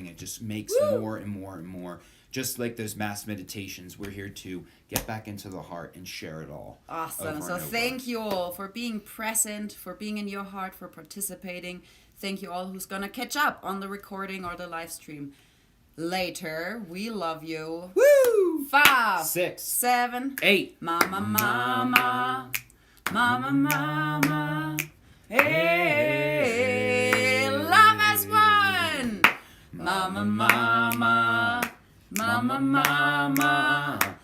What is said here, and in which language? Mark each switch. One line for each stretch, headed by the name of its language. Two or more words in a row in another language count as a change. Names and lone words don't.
English: It just makes more and more and more. Just like those mass meditations, we're here to get back into the heart and share it all. Awesome. So thank you all for being present, for being in your heart, for participating. Thank you all who's going to catch up on the recording or the live stream later. We love you. Woo! 5, 6, 7, 8. Mama, mama, mama, mama. Hey, love as one. Mama, mama, mama, mama.